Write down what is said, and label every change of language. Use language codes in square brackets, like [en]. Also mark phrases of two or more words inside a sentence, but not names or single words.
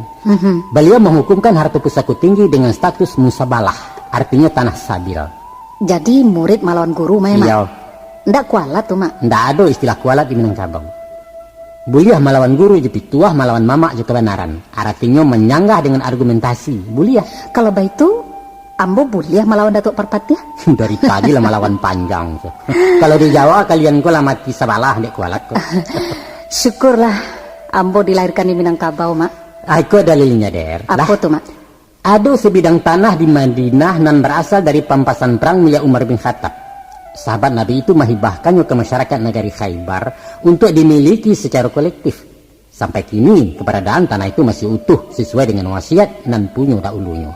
[id] Beliau menghukumkan harta pusaka tinggi dengan status musabalah, artinya tanah sabil. Jadi murid melawan guru memang? Iya. [min] Ndak kualat tuh, Mak? [id] Ndak ada istilah kualat di Minangkabau. [min] Buliah melawan guru [id] jadi tuah melawan mama juga kebenaran. Artinya menyanggah dengan argumentasi. Buliah. Kalau begitu, [min] Ambo buliah melawan Datuk Parpatia? Dari tadi lah melawan panjang. Kalau di Jawa kalian kok lah mati sabalah dek kualat kok. [id] Syukurlah Ambo dilahirkan di Minangkabau, Mak. Aku dalilnya der. Apa tuh, Mak? Ada sebidang tanah di Madinah nan berasal dari pampasan perang milik Umar bin Khattab. Sahabat Nabi itu menghibahkannya ke masyarakat negeri Khaybar untuk dimiliki secara kolektif. Sampai kini keberadaan tanah itu masih utuh sesuai dengan wasiat dan punya dahulunya.